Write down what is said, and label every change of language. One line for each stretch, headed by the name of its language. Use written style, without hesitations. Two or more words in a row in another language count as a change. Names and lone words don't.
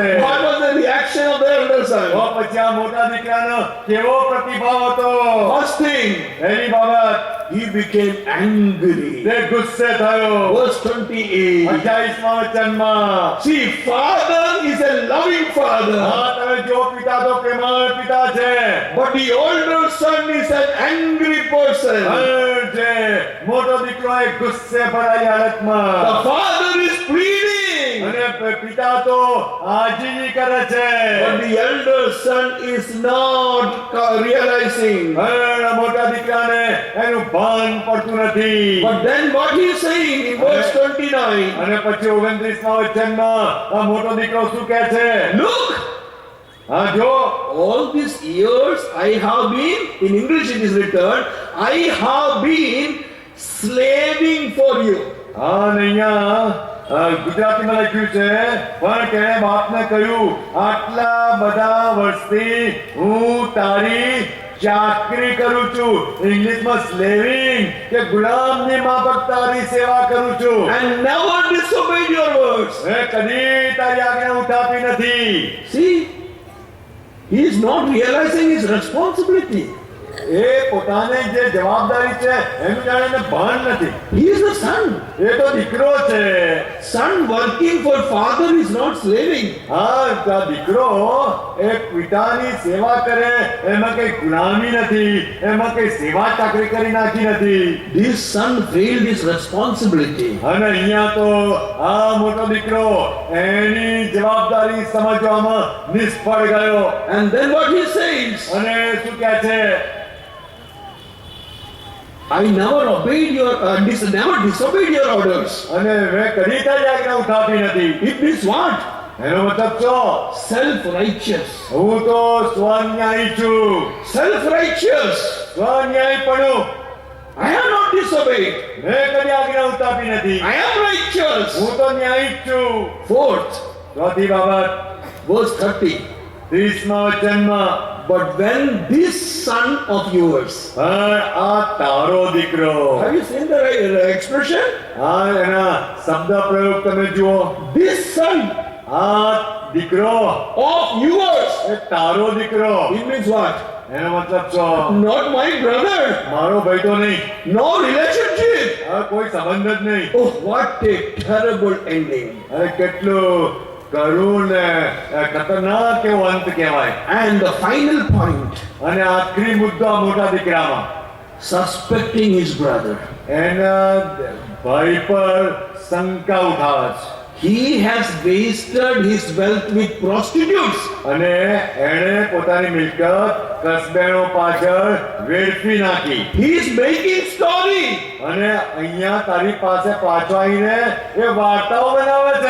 English: What was the reaction of the elder
Gujarati: તો
English: son?
Gujarati: પછી આ મોટા દીકરાનો કેવો પ્રતિભાવ હતો?
English: First thing,
Gujarati: એની બાબત
English: he became angry.
Gujarati: તે ગુસ્સે થયો.
English: Verse 28.
Gujarati: 28મા વચનમાં.
English: See, father is a loving father,
Gujarati: હા, તમે જો પિતા તો પ્રેમાળ પિતા છે.
English: but the older son is an angry person.
Gujarati: જે મોટો દીકરો એ ગુસ્સે ભરાઈ
English: The
Gujarati: હાલતમાં.
English: father is pleading,
Gujarati: અને પિતા તો આજીજી કરે છે.
English: but the elder son is not realizing.
Gujarati: મોટા દીકરાને એનું ભાન પડતું નથી.
English: But then what he is saying in verse 29,
Gujarati: અને પછી 29મા વચનમાં આ મોટો દીકરો શું કહે છે?
English: look,
Gujarati: હા, જો
English: all these years I have been, in English it is written, I have been slaving for you.
Gujarati: હા, અને અહીંયા ગુજરાતીમાં લખ્યું છે, પણ તેણે બાપને કહ્યું, આટલા બધા વર્ષથી હું તારી ચાકરી કરું છું. ઇંગ્લિશમાં સ્લેવિંગ કે ગુલામની માફક તારી સેવા કરું છું.
English: And never disobeyed your words.
Gujarati: મેં કદી તારી આજ્ઞા ઉઠાવી નથી.
English: See, he is not realizing his responsibility.
Gujarati: એ પોતાની જે જવાબદારી છે એનું જાણે એને ભાન નથી.
English: He is the son.
Gujarati: એ તો દીકરો છે.
English: Son working for father is not slaving.
Gujarati: હા, તો આ દીકરો એ પિતાની સેવા કરે એમાં કઈ ગુલામી નથી, એમાં કઈ સેવા ચાકરી કરી નાખી નથી.
English: This son failed his responsibility.
Gujarati: અને અહીંયા તો આ મોટો દીકરો એની જવાબદારી સમજવામાં નિષ્ફળ ગયો.
English: And then what he says,
Gujarati: અને શું કહે છે?
English: I never obeyed your, never disobeyed your orders.
Gujarati: અને મેં કદી તારી આજ્ઞા ઉઠાવી નથી.
English: It means what?
Gujarati: એનો મતલબ શું?
English: Self-righteous.
Gujarati: હું તો સ્વન્યાયી છું.
English: Self-righteous.
Gujarati: સ્વન્યાયીપણું.
English: I have not disobeyed.
Gujarati: મેં કદી આજ્ઞા ઉઠાવી નથી.
English: I am righteous.
Gujarati: હું તો ન્યાયી જ છું.
English: Fourth,
Gujarati: ચોથી બાબત,
English: verse 30.
Gujarati: 30માં વચનમાં,
English: But when this son of yours,
Gujarati: પણ આ તારો દીકરો,
English: have you seen the expression?
Gujarati: આ એના શબ્દ પ્રયોગ તમે જુઓ,
English: This son
Gujarati: આ દીકરો,
English: of yours.
Gujarati: એ તારો દીકરો,
English: It means what?
Gujarati: એનો મતલબ છો
English: Not my brother.
Gujarati: મારો ભાઈ તો નહીં,
English: No relationship.
Gujarati: આ કોઈ સંબંધ જ નહીં.
English: Oh, what a terrible ending.
Gujarati: અરે કેટલું કરુણ ને ખતરનાક એવો અંત કહેવાય.
English: And the final point,
Gujarati: અને આખરી મુદ્દો આ મોટા દીકરામાં,
English: suspecting his brother.
Gujarati: એના ભાઈ પર શંકા ઉઠાવે છે.
English: He has wasted his wealth with prostitutes.
Gujarati: અને એણે પોતાની મિલકત કસબેનો પાછળ વેડફી નાખી.
English: He is making story.
Gujarati: અને અહીંયા તારી પાસે પાછો આવીને એ વાર્તાઓ બનાવે છે.